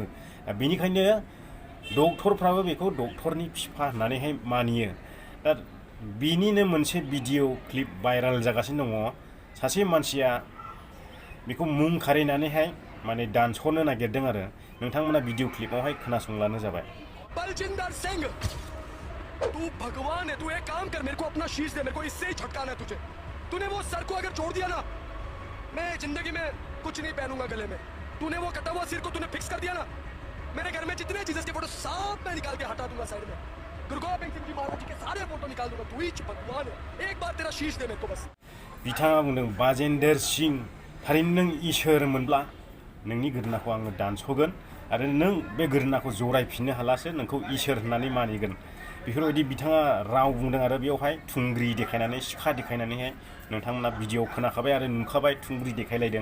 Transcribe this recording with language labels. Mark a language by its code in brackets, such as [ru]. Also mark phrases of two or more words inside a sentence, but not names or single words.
[brx] बेनिखायनो डक्टरफ्राबो बेखौ डक्टरनि फिफा होननानैहाय मानियो। दा बिनिनो मोनसे [en] video clip [brx] भाइराल जागासिनो दङ। सासे मानसिया बेखौ मुं खारिनानैहाय माने दानस'नो नागिरदों आरो नोंथांमोना भिडिअ क्लिपावहाय खोनासंब्लानो जाबाय। [hi] बलजिंदर सिंह, तू भगवान है, तू एक काम कर, मेरे को अपना शीश दे, मेरे को इससे ही छटकाना है तुझे। तूने वो सर को अगर छोड़ दिया ना, मैं जिंदगी में कुछ नहीं पहनूंगा गले में। तूने वो कटा हुआ सिर को तूने फिक्स कर दिया ना, मेरे घर में जितने जीसस के फोटो सब मैं निकाल के हटा दूंगा साइड में। गुरु गोबिंद सिंह जी महाराज जी के सारे फोटो निकाल दूंगा। तू ही भगवान है, एक बार तेरा शीश दे मेरे को बस। [brx] बिथाङा बुंदों, बाजेन्दर सिंह, थारैनो नों इसोर मोनब्ला नोंनि गोदोनाखौ आङो दानस'गोन आरो नों बे गोदोनाखौ जरायफिननो हालासो नोंखौ इसोर होननानै मानिगोन। बेफोरबायदि बिथाङा राव बुंदों आरो बेयावहाय थुंग्रि देखायनानै, सिखा देखायनानैहाय नोंथांमोना भिडिअ खोनाखाबाय आरो नुखाबाय, थुंग्रि देखायलायदों।